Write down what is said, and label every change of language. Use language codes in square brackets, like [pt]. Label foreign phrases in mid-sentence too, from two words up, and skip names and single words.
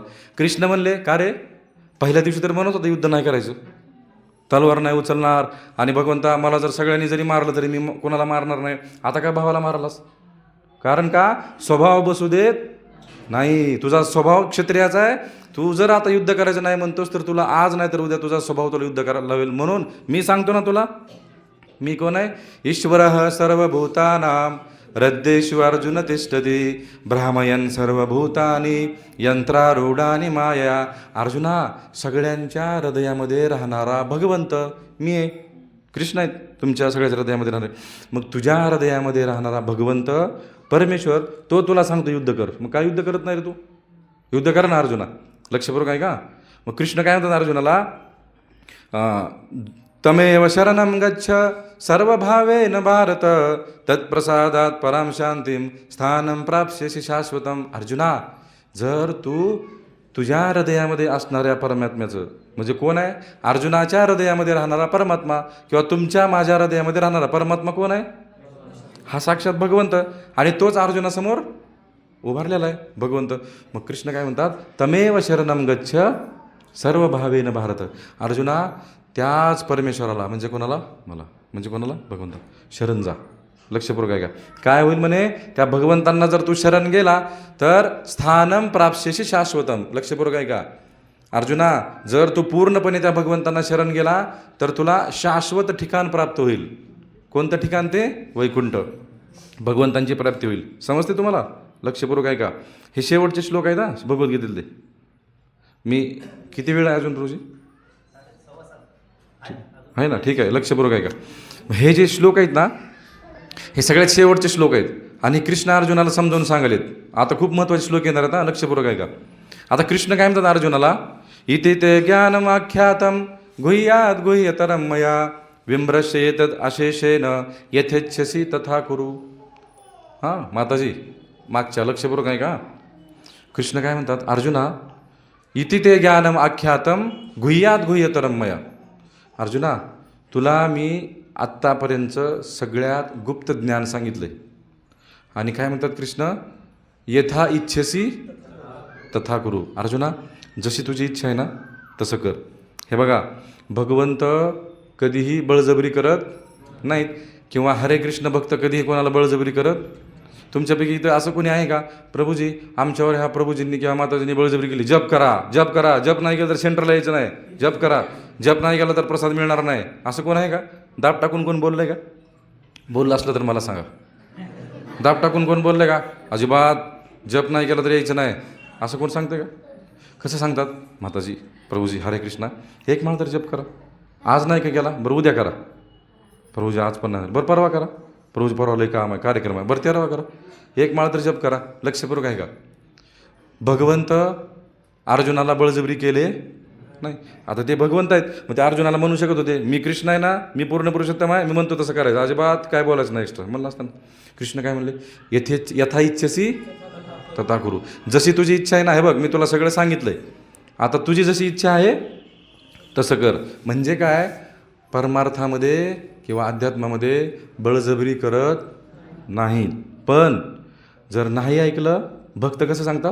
[mr] कृष्ण म्हणले, का रे, पहिल्या दिवशी तर म्हणत होता युद्ध नाही करायचं, तलवार नाही उचलणार, आणि भगवंता मला जर सगळ्यांनी जरी मारलं तरी मी कोणाला मारणार नाही, आता काय भावाला मारालास? कारण का, स्वभाव बसू देत नाही, तुझा स्वभाव क्षत्रियाचा आहे. तू जर आता युद्ध करायचं नाही म्हणतोस तर तुला आज नाही तर उद्या तुझा स्वभाव तुला युद्ध करायला लावेल. म्हणून मी सांगतो ना तुला, मी कोण आहे, [sa] ईश्वरः सर्वभूतानां हृद्येषु अर्जुन तिष्ठति भ्रामयन् सर्वभूतानि यंत्रारूढानि माया. [mr] अर्जुना, सगळ्यांच्या हृदयामध्ये राहणारा भगवंत मी आहे, कृष्ण आहेत तुमच्या सगळ्याच्या हृदयामध्ये राहणारे. मग तुझ्या हृदयामध्ये राहणारा भगवंत परमेश्वर, तो तुला सांगतो युद्ध कर. मग काय युद्ध करत नाही रे तू? युद्ध कर ना अर्जुना, लक्षपूर्वक आहे का? मग कृष्ण काय म्हणतात अर्जुनाला, [sa] तमेव शरणं गच्छ सर्वभावेन भारत तत्प्रसादात परां शांतीं स्थानं प्राप्स्यसि शाश्वतम्. [mr] अर्जुना, जर तू तुझ्या हृदयामध्ये असणाऱ्या परमात्म्याचं, म्हणजे कोण आहे, अर्जुनाच्या हृदयामध्ये राहणारा परमात्मा, किंवा तुमच्या माझ्या हृदयामध्ये राहणारा परमात्मा कोण आहे, हा साक्षात भगवंत, आणि तोच अर्जुनासमोर उभारलेला आहे भगवंत. मग कृष्ण काय म्हणतात, [sa] तमेव शरणं गच्छ सर्वभावेन भारत. [mr] अर्जुना, त्याच परमेश्वराला, म्हणजे कोणाला, मला, म्हणजे कोणाला, भगवंत, शरण जा. लक्षपूर्वक आहे का? काय होईल म्हणे, त्या भगवंतांना जर तू शरण गेला तर [sa] स्थानं प्राप्स्यसि शाश्वतम. [mr] लक्षपूर्वक आहे का अर्जुना? जर तू पूर्णपणे त्या भगवंतांना शरण गेला तर तुला शाश्वत ठिकाण प्राप्त होईल. कोणतं ठिकाण ते? वैकुंठ, भगवंतांची प्राप्ती होईल. समजते तुम्हाला? लक्षपूर्वक आहे का? हे शेवटचे श्लोक आहेत हा भगवद्गीतेतले. मी किती वेळ आहे अजून रोजी आहे ना? ठीक आहे, लक्षपूर्वक आहे का? हे जे श्लोक आहेत ना, हे सगळ्यात शेवटचे श्लोक आहेत, आणि कृष्ण अर्जुनाला समजावून सांगलेत. आता खूप महत्त्वाचे श्लोक येणार आहेत, लक्षपूर्वक आहे का? आता कृष्ण काय म्हणतात अर्जुनाला, [sa] इति ते ज्ञानमाख्यातं गुह्यात् गुह्यतरं मया विम्रश्येतद् अशेषेण यथेच्छसि तथा कुरु. [mr] हां माताजी, मागच्या, लक्षपूर्वक आहे का? कृष्ण काय म्हणतात, अर्जुना, [sa] इति ते ज्ञानम आख्यातं गुह्यात् गुह्यतरं मया. [mr] अर्जुना, तुला मी आत्तापर्यंत सगळ्यात गुप्त ज्ञान सांगितलं आहे. आणि काय म्हणतात कृष्ण, [sa] यथा इच्छसी तथा कुरु. [mr] अर्जुना, जशी तुझी इच्छा आहे ना तसं कर. हे बघा, भगवंत कधीही बळजबरी करत नाहीत, किंवा हरे कृष्ण भक्त कधीही कोणाला बळजबरी करत. तुमच्यापैकी इथं असं कोणी आहे का, प्रभूजी आमच्यावर ह्या प्रभूजींनी किंवा माताजींनी बळजबरी केली, जप करा, जप करा, जप नाही केलं तर सेंटरला यायचं नाही, जप करा, जप नाही केला तर प्रसाद मिळणार नाही, असं कोण आहे का? दाब टाकून कोण बोललं आहे का? बोललं असलं तर मला सांगा. दाब टाकून कोण बोललं आहे का, अजिबात जप नाही केला तर यायचं नाही, असं कोण सांगतं का? कसं सांगतात? माताजी, प्रभूजी, हरे कृष्णा, एक माळ तर जप करा, आज नाही का केला, बरं उद्या करा, प्रभूजी आज पण नाही, बरं परवा करा, प्रभूजी परवा लय काम आहे, कार्यक्रम आहे, बरं तेरावा करा, एक माळ तर जप करा. लक्षपूर्वक आहे का? भगवंत अर्जुनाला बळजबरी केले नाही. आता ते भगवंत आहेत, मग ते अर्जुनाला म्हणू शकत होते, मी कृष्ण आहे ना, मी पूर्ण पुरुषोत्तम आहे, मी म्हणतो तसं करायचं, अजिबात काय बोलायचं नाही एक्स्ट्रा म्हणलं असताना. कृष्ण काय म्हणले, [sa] यथा इच्छसी तथा कुरु. [mr] जशी तुझी इच्छा आहे ना, हे बघ मी तुला सगळं सांगितलंय, आता तुझी जशी इच्छा आहे तसं कर. म्हणजे काय, परमार्थामध्ये किंवा अध्यात्मामध्ये बळजबरी करत नाहीत. पण जर नाही ऐकलं, भक्त कसं सांगतात?